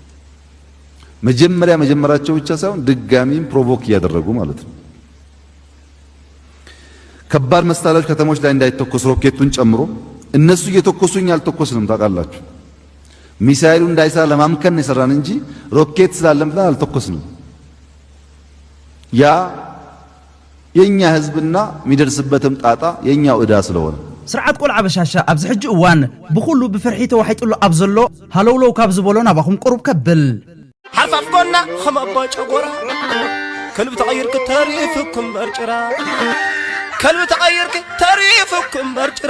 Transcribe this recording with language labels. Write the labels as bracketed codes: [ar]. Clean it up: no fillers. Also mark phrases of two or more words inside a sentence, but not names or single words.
[am] መጀመራቸው ብቻ ሳይሆን ድጋሚም ፕሮቮክ እያደረጉ ማለት ነው። ከባድ መሳሪያዎች ከተሞች ላይ እንዳይተኮሱ ሮኬቱን ጨምሮ እነሱ እየተኮሱኝ አልተኮስንም ታውቃላችሁ። ሚሳኤሉ እንዳይሰራ ለማምከን የሰራን እንጂ ሮኬት ስላለም ብለን አልተኮስንም። ያ የኛ ህዝብና የሚደርስበትም ጣጣ የኛው ዕዳ ስለሆነ [ti] ስርዓት ቆልዓ በሻሻ ኣብዚ ሕጂ እዋን ብኩሉ ብፍርሒ ተዋሒጡሉ ኣብ ዘሎ ሃለውለው ካብ ዝበሎ ናባኹም ቁሩብ ከብል ሓርፋፍኮና ከም ኣባ ጨጎራ ከልቢ ተቐይርክ ተሪፍኩም በርጭራ ከልቢ ተቐይርክ ተሪፍኩም በርጭራ